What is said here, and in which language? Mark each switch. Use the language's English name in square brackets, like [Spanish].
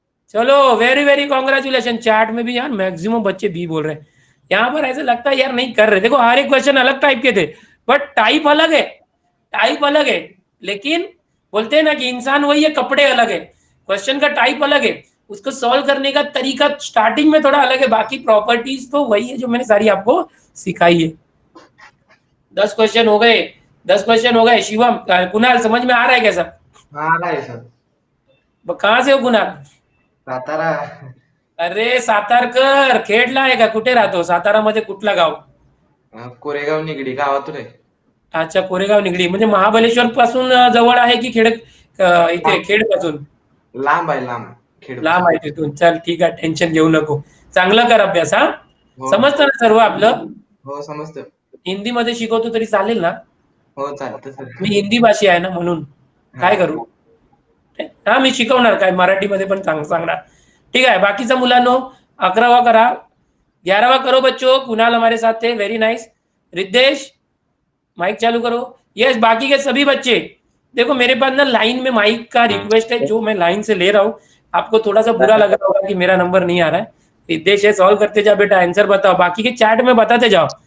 [Hindi] चलो very very congratulation, chat में भी यार मैक्सिमम बच्चे बी बोल रहे हैं, यहाँ पर ऐसे लगता है यार नहीं कर रहे, देखो हर एक क्वेश्चन अलग टाइप के थे, बट टाइप अलग है, टाइप अलग है, लेकिन बोलते हैं ना कि इंसान वही है, कपड़े अलग है, क्वेश्चन का टाइप अलग है, उसको सॉल्व करने का तरीका स्टार्टिंग में थोड़ा अलग है, बाकी प्रॉपर्टीज तो वही है जो मैंने सारी आपको सिखाई है। 10 क्वेश्चन हो गए, 10 क्वेश्चन हो गए। शिवम कुणाल समझ में आ रहा है कैसा, हाँ आ रहा है सर। कहाँ से हो कुणाल, [Marathi] सातारा। अरे सातारकर, खेडला आहे का, कुठे राहतो सातारामध्ये, कुठला गाव, कोरेगाव निगडी गावातून आहे। अच्छा कोरेगाव निगडी, म्हणजे महाबळेश्वर पासून जवळ आहे की खेड, इथे खेड पासून लांब आहे, लांब खेळ लांब आहे तिथून. चल ठीक आहे, टेन्शन घेऊ नको. चांगलं कर अभ्यास. हा, हो समजतं ना सर्व आपलं? हो समजतं. हिंदीमध्ये शिकवतो तरी चालेल ना? हो चालतं सर. मी हिंदी भाषी आहे ना, म्हणून काय करू. हा, मी शिकवणार काय, मराठीमध्ये पण सांगणार. [Hindi] ठीक है, [Marathi] बाकीचा मुलांनो 11वां करा, [Hindi] 11वां करो बच्चों. कुणाल हमारे साथ थे, वेरी नाइस. रिद्धेश माइक चालू करो. यस, बाकी के सभी बच्चे देखो, मेरे पास ना लाइन में माइक का रिक्वेस्ट है, जो मैं लाइन से ले रहा हूँ. आपको थोड़ा सा बुरा लग रहा होगा कि मेरा नंबर नहीं आ रहा है. रिद्धेश है, सॉल्व करते जाओ बेटा, आंसर बताओ, बाकी के चैट में बताते जाओ.